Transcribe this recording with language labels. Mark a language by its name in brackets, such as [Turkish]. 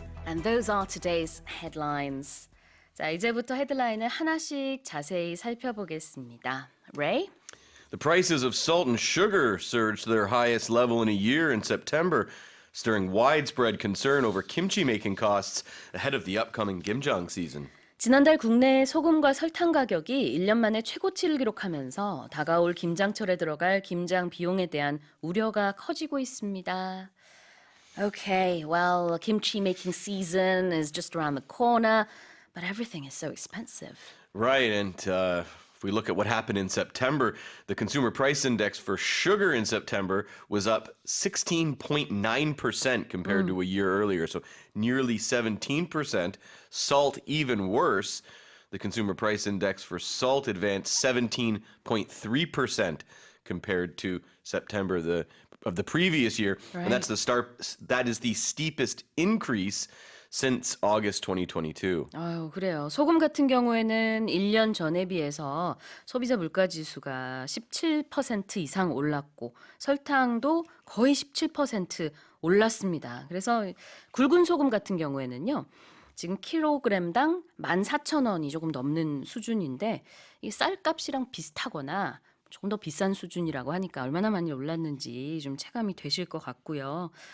[English] And those are today's headlines. [Korean] 자, 이제부터 헤드라인을 하나씩 자세히 살펴보겠습니다. [English] Ray? The prices of salt and sugar surged to their highest level in a year in September, stirring widespread concern over kimchi-making costs ahead of the upcoming kimjang season. [Korean] 지난달 국내 소금과 설탕 가격이 1년 만에 최고치를 기록하면서 다가올 김장철에 들어갈 김장 비용에 대한 우려가 커지고 있습니다. [English] Okay, well, kimchi making season is just around the corner, but everything is so expensive. Right, and if we look at what happened in September, the consumer price index for sugar in September was up 16.9% compared to a year earlier, so nearly 17%. Salt, even worse. The consumer price index for salt advanced 17.3% compared to September of the previous year. Right. And that is the steepest increase since August 2022. [Korean] 그래요. 소금 같은 경우에는 1년 전에 비해서 소비자 물가 지수가 17% 이상 올랐고 설탕도 거의 17% 올랐습니다. 그래서 굵은 소금 같은 경우에는요. 지금 킬로그램당 14,000원이 조금 넘는 수준인데 이 쌀값이랑 비슷하거나 조금 더 비싼 수준이라고 하니까 얼마나 많이 올랐는지 좀 체감이 되실 것 같고요.